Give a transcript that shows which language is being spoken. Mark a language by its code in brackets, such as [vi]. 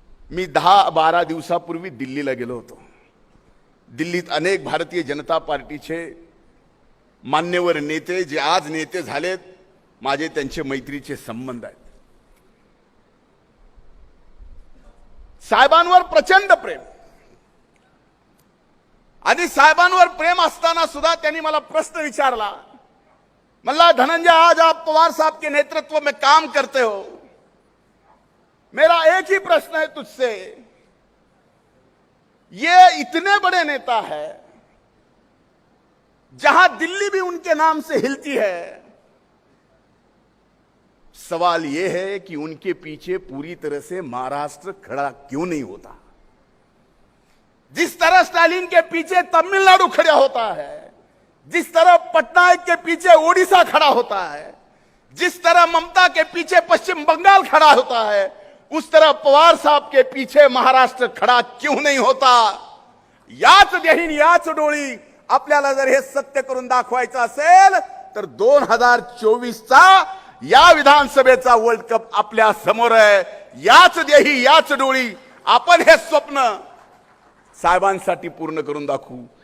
[mr] मी 10-12 दिवसापूर्वी दिल्लीला गेलो होतो. दिल्लीत अनेक भारतीय जनता पार्टीचे मान्यवर नेते, जे आज नेते झालेत, माझे त्यांचे मैत्रीचे संबंध आहेत. साहेबांवर प्रचंड प्रेम, आणि साहेबांवर प्रेम असताना सुद्धा त्यांनी मला प्रश्न विचारला. [hi] मला धनंजय, आज आप पवार साहब के नेतृत्व में काम करते हो, मेरा एक ही प्रश्न है तुझसे, ये इतने बड़े नेता है, जहां दिल्ली भी उनके नाम से हिलती है, सवाल ये है कि उनके पीछे पूरी तरह से महाराष्ट्र खड़ा क्यों नहीं होता? जिस तरह स्टालिन के पीछे तमिलनाडु खड़ा होता है, जिस तरह पटनायक के पीछे ओडिशा खड़ा होता है, जिस तरह ममता के पीछे पश्चिम बंगाल खड़ा होता है, उस तरह पवार साहब के पीछे महाराष्ट्र खड़ा क्यों नहीं होता? [mr] याच देहीन याच डोळी आपल्याला जर हे सत्य करून दाखवायचं असेल तर 2024चा या विधानसभेचा वर्ल्ड कप आपल्या समोर आहे. याच देही याच डोळी आपण हे स्वप्न साहेबांसाठी पूर्ण करून दाखवू.